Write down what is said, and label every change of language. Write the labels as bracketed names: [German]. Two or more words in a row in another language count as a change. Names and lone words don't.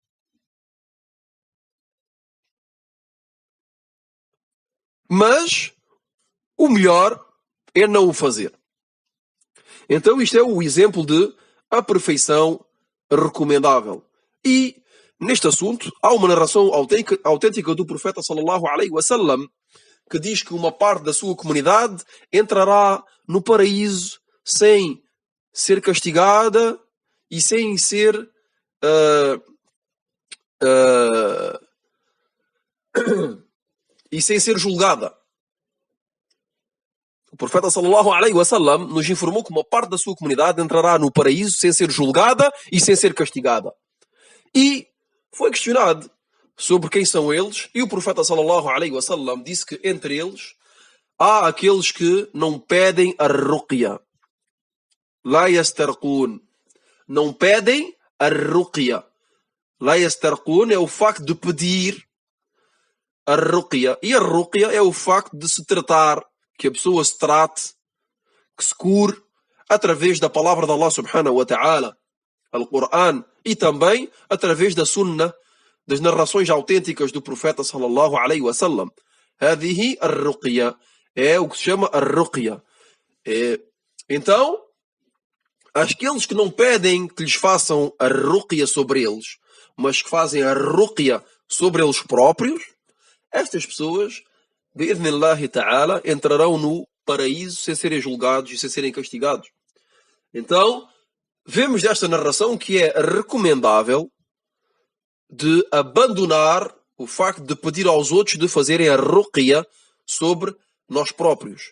[Portuguese] Mas o melhor é não o fazer. Então isto é o exemplo de a perfeição recomendável. E neste assunto há uma narração autêntica do profeta [Arabic] صلى الله عليه وسلم [Portuguese] que diz que uma parte da sua comunidade entrará no paraíso sem ser castigada e sem ser julgada. O profeta [Arabic] صلى الله عليه وسلم [Portuguese] nos informou que uma parte da sua comunidade entrará no paraíso sem ser julgada e sem ser castigada. E foi questionado sobre quem são eles, e o profeta [Arabic] صلى الله عليه وسلم [Portuguese] disse que entre eles há aqueles que não pedem a ruqya. [Arabic] لا يسترقون. [Portuguese] Não pedem a ruqya. [Arabic] لا يسترقون [Portuguese] é o facto de pedir a ruqya. E a ruqya é o facto de se tratar, que a pessoa se trate, que se cure, através da palavra de Allah [Arabic] سبحانه وتعالى, [Portuguese] Al-Qur'an, e também através da sunnah, das narrações autênticas do profeta [Arabic] صلى الله عليه وسلم. هذه الرقية. [Portuguese] É o que se chama ar-ruqya. Então, aqueles que não pedem que lhes façam a ruqya sobre eles, mas que fazem a ruqya sobre eles próprios, estas pessoas, [Arabic] بإذن الله تعالى, [Portuguese] entrarão no paraíso sem serem julgados e sem serem castigados. Então, vemos desta narração que é recomendável de abandonar o facto de pedir aos outros de fazerem a ruqya sobre nós próprios.